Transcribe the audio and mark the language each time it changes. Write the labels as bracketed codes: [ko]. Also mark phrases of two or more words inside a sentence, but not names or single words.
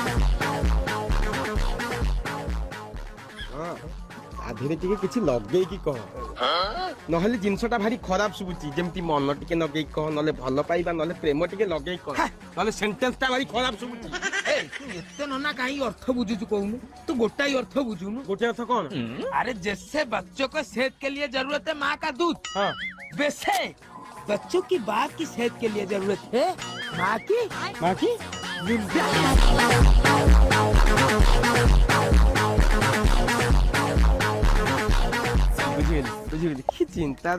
[or] ଆଧିରେ ଟିକେ କିଛି ଲଗେଇକି କହ ନହେଲେ ଜିନିଷଟା ଭାରି ଖରାପ ଶୁଭୁଛି ଯେମିତି ମନ ଟିକେ ଲଗେଇକି କହ ନହେଲେ ଭଲ ପାଇବା ନହେଲେ ପ୍ରେମ ଟିକେ ଲଗେଇକି କହ ନହେଲେ ସେଣ୍ଟେନ୍ସଟା ଭାରି ଖରାପ ଶୁଭୁଛି ତୁ ଏତେ ନନା କାହିଁକି ଅର୍ଥ ବୁଝୁଛୁ କହୁନୁ ତୁ ଗୋଟାଇ ଅର୍ଥ ବୁଝୁନୁ ଗୋଟେ ଅର୍ଥ କଣ [hi] अरे जैसे बच्चों को सेहत के लिए जरूरत है माँ का दूध हाँ वैसे बच्चों की बाप की सेहत के लिए जरूरत है माँ की [or] ବୁଝିଗଲି କି ଚିନ୍ତା